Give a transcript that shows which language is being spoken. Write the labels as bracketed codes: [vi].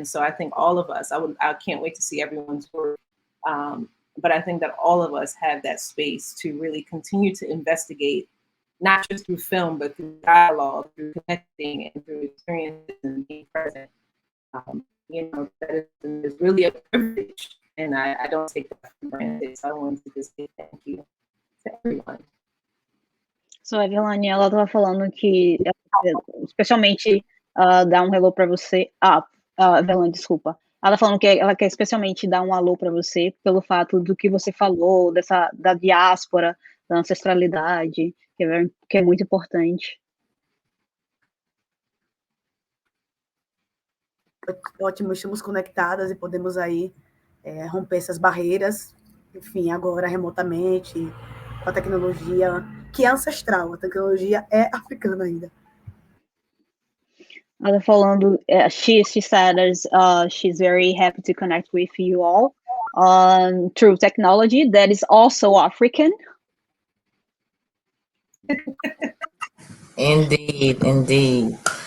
[en] And so I think all of us, I can't wait to see everyone's work. But I think that all of us have that space to really continue to investigate, not just through film, but through dialogue, through connecting, and through experiences and being present. That is really a privilege, and I don't take that for granted. So I wanted to just say thank you to everyone. [pt] So, a Iyalene, ela estava falando que, especialmente, dar um hello para você. Iyalene, desculpa. Ela falando que ela quer especialmente dar um alô para você pelo fato do que você falou, da diáspora, da ancestralidade, que é muito importante. Ótimo, estamos conectadas e podemos aí romper essas barreiras, enfim, agora remotamente, com a tecnologia que é ancestral, a tecnologia é africana ainda. Ela falando, [en] she said she's very happy to connect with you all through technology that is also African. Indeed.